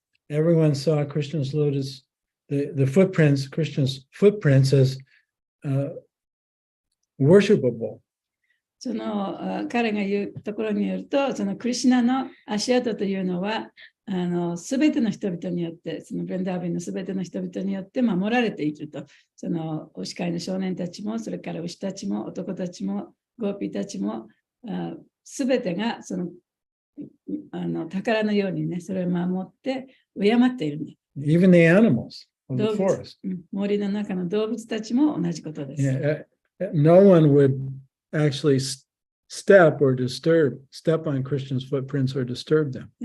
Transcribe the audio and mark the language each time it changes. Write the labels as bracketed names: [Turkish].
[English] Everyone saw Krishna's lotus, Krishna's footprints as worshipable. [Japanese] その彼が言うところによると、そのクリシュナの足跡というのは、すべての人々によって、そのブレンダービンのすべての人々によって守られていると。その牛飼いの少年たちも、それから牛たちも、男たちも、ゴーピーたちも、すべてがその宝のようにね、それを守って敬っているんだ。 [English] Even the animals of the forest. [Japanese] 森の中の動物たちも同じことです。 [English] Yeah, no one would actually step on Krishna's footprints or disturb them.